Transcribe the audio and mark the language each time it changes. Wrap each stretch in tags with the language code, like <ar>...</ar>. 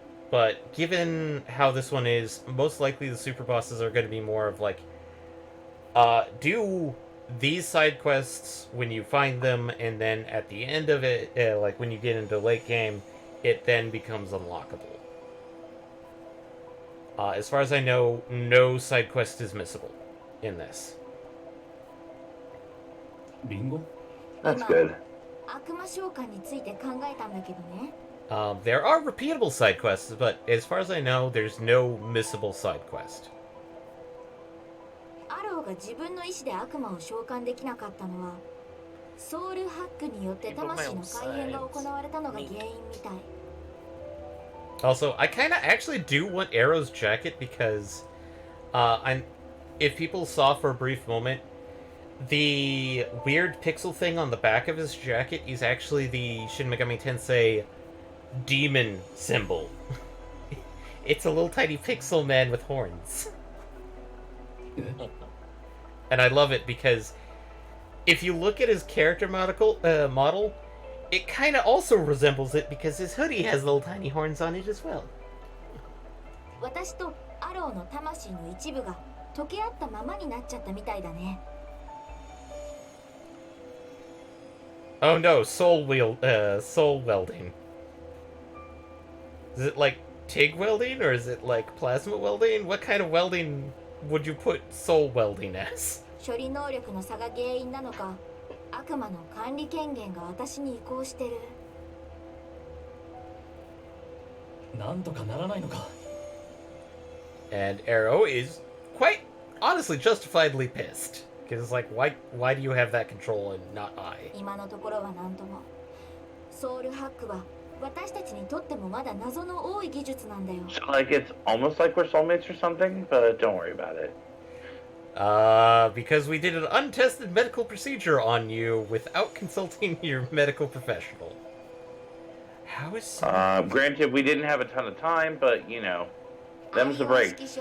<en>But given how this one is, most likely the super bosses are going to be more of like, do these side quests when you find them, and then at the end of it, like when you get into late game, it then becomes unlockable. As far as I know, no side quest is missable in this. Bingo? That's good.</en> <ja>悪魔召喚について考えたんだけどね。</ja> <en>There are repeatable side quests, but as far as I know, there's no missable side quest.</en> <ja>アローが自分の意志で悪魔を召喚できなかったのは、ソウルハックによって魂の改変が行われたのが原因みたい。</ja> <en>Also, I kind of actually do want Arrow's jacket because, if people saw for a brief moment, the weird pixel thing on the back of his jacket is actually the Shin Megami Tensei demon symbol. It's a little tiny pixel man with horns. And I love it because if you look at his character model, it kind of also resembles it because his hoodie has little tiny horns on it as well.</en> <ja>私とアローの魂の一部が溶け合ったままになっちゃったみたいだね。</ja> <en>Oh no, soul welding. Is it like TIG welding or is it like plasma welding? What kind of welding would you put soul welding as?</en> <ja>処理能力の差が原因なのか、悪魔の管理権限が私に移行してる。なんとかならないのか。</ja> <en>And Arrow is quite honestly justifiably pissed. Because it's like, why do you have that control and not I?</en> <ja>今のところはなんとも。ソウルハックは私たちにとってもまだ謎の多い技術なんだよ。</ja> <en>So, like, it's almost like we're soulmates or something, but don't worry about it. Because we did an untested medical procedure on you without consulting your medical professional. How is... Granted, we didn't have a ton of time, but, you know, them's the break.</en>